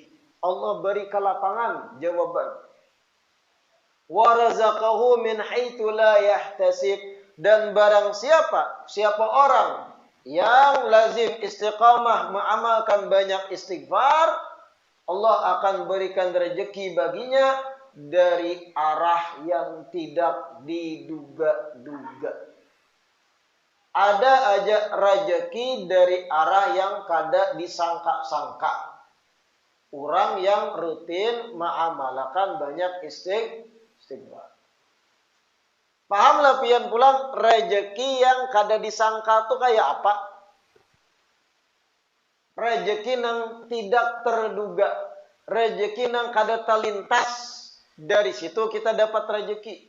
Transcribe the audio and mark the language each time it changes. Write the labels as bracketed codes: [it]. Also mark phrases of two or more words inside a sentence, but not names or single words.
[id] Allah beri kelapangan jawaban. [ar] ورزقه من حيث لا يحتسب, [id] dan barang siapa orang yang lazim istiqamah mengamalkan banyak istighfar, Allah akan berikan rezeki baginya dari arah yang tidak diduga-duga. Ada aja rezeki dari arah yang kada disangka-sangka. Orang yang rutin mengamalkan banyak istighfar. [bjn] Pahamlah pian pulang rezeki yang kada disangka tuh kayak apa? [id] Rezeki yang tidak terduga, rezeki yang kada terlintas, dari situ kita dapat rezeki.